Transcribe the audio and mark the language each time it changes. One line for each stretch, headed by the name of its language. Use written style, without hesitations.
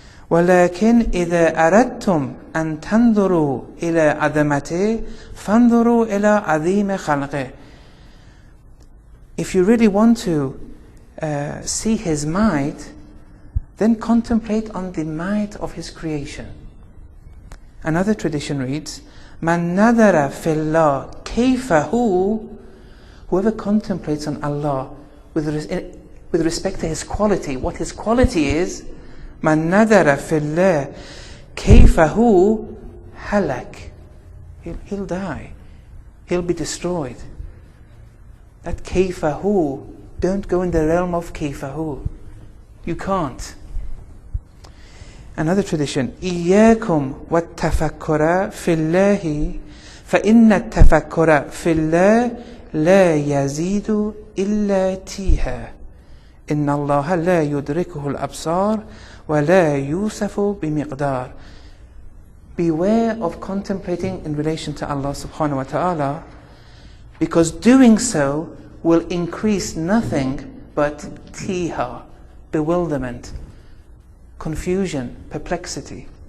Arabic: وَلَكِنْ إِذَا أَرَدْتُمْ أَن تَنْظُرُوا إِلَى عَظَمَتِهِ فَانْظُرُوا إِلَى عَظِيمِ خَلْقِهِ.
English: If you really want to see His might, then contemplate on the might of His creation. Another tradition reads,
Arabic: مَنْ نَظَرَ فِي اللَّهِ كَيْفَهُ.
English: Whoever contemplates on Allah with respect to His quality, what His quality is,
Arabic: مَنْ نَظَرَ فِي اللَّهِ كَيْفَهُ هَلَكَ.
English: He'll die. He'll be destroyed. That kayfahu, don't go in the realm of kayfahu. You can't. Another tradition,
Arabic: إِيَّاكُمْ وَالتَّفَكُّرَ فِي اللَّهِ فَإِنَّ التَّفَكُّرَ فِي اللَّهِ لَا يَزِيدُ إِلَّا تِيهًا إِنَّ اللَّهَ لَا يُدْرِكُهُ الْأَبْصَارِ وَلَا يُوسَفُ بِمِقْدَارٍ.
English: Beware of contemplating in relation to Allah subhanahu wa ta'ala, because doing so will increase nothing but tiha, bewilderment, confusion, perplexity.